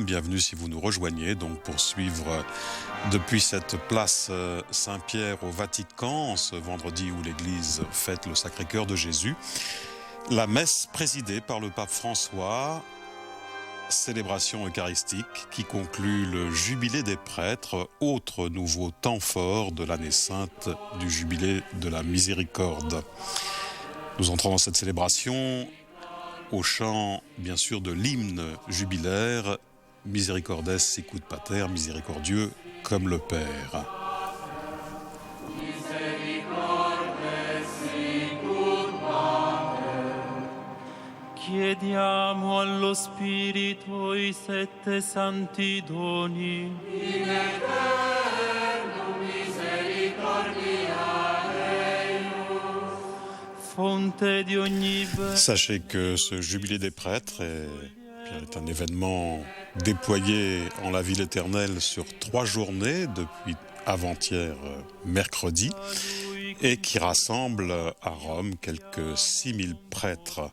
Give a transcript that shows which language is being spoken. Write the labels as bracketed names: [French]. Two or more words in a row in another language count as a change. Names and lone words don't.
[French] Bienvenue si vous nous rejoignez donc pour suivre depuis cette place Saint-Pierre au Vatican, ce vendredi où l'Église fête le Sacré-Cœur de Jésus, la messe présidée par le pape François, célébration eucharistique qui conclut le jubilé des prêtres, autre nouveau temps fort de l'année sainte du jubilé de la miséricorde. Nous entrons dans cette célébration au chant, bien sûr, de l'hymne jubilaire « [Latin] Misericordes sicut Pater », [French] miséricordieux comme le Père. [Italian] Chiediamo allo Spirito i sette santi doni. [Latin] In eterno misericordiae eius. [Italian] Fonte di ogni bene. [French] Sachez que ce jubilé des prêtres est un événement déployé en la ville éternelle sur 3 journées depuis avant-hier mercredi et qui rassemble à Rome quelques 6000 prêtres.